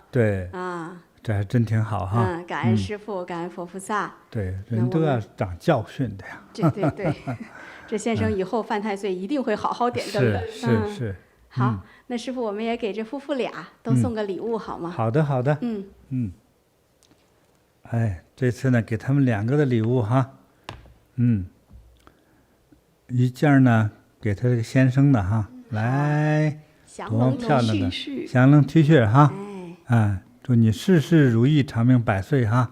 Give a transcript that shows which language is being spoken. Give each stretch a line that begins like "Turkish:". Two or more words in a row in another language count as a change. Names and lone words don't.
Chinese: 对。啊，這還真挺好哈。感恩師父，感恩佛菩薩。對，人都要長教訓的呀。對，這先生以後犯太歲一定會好好點燈的。是。好，那師父，我們也給這夫婦倆都送個禮物好嗎？好的。哎，這次呢，給他們2個的禮物哈。一件呢給他這個先生的哈，來，多漂亮的祥龙 T 恤哈。祝你事事如意，長命百歲哈。